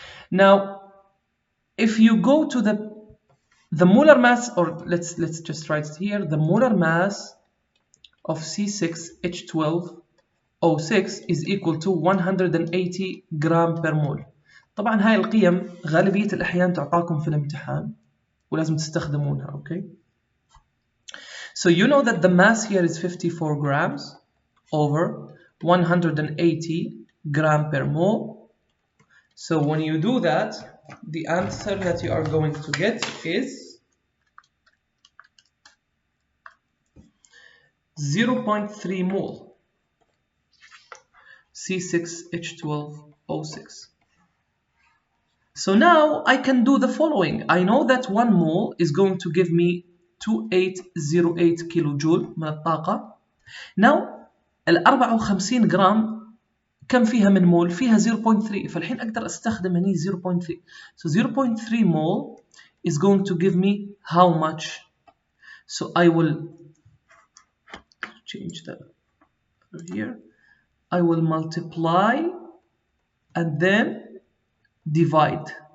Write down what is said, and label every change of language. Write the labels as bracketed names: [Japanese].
[English] Now if you go to the molar mass, or let's just write it here, the molar mass of C6H12O6 is equal to 180 gram per mole. [Arabic] طبعا هاي القيم غالبية الأحيان تعطاكم في الامتحان ولازم تستخدمونها. [English] Okay, so you know that the mass here is 54 grams over 180 gram per mole. So when you do that, the answer that you are going to get is 0.3 mole C6H12O6. So now I can do the following. I know that 1 mole is going to give me 2808 kilojoule [Arabic] من الطاقة. Now ال 54 جرام كم فيها من مول؟ فيها 0.3. فالحين أقدر أستخدم هني 0.3. [English] So 0.3 mole is going to give me how much? So I will change that here. I will multiply and then divide.